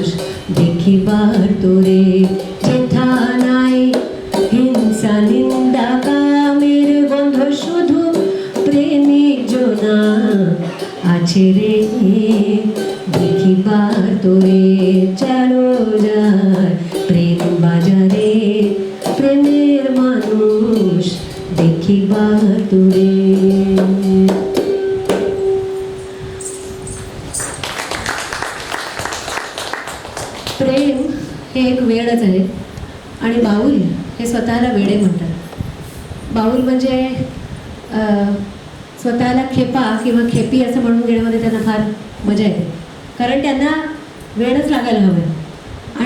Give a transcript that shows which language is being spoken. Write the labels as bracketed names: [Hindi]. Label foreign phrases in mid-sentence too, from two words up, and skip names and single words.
[Bangla] দেখিবার তোরে যেথা নাই হিংসা নিন্দা কামের গন্ধ শুধু প্রেমিক জনা আছে রে দেখিবার তোরে চলো যায় প্রেম বাজারে প্রেমের মানুষ দেখিবার তোরে। [Marathi] प्रेम हे एक वेडच आहे आणि बाऊल हे स्वतःला वेडे म्हणतात. बाऊल म्हणजे स्वतःला खेपा किंवा खेपी असं म्हणून घेण्यामध्ये त्यांना फार मजा येते, कारण त्यांना वेडच लागायला हवं.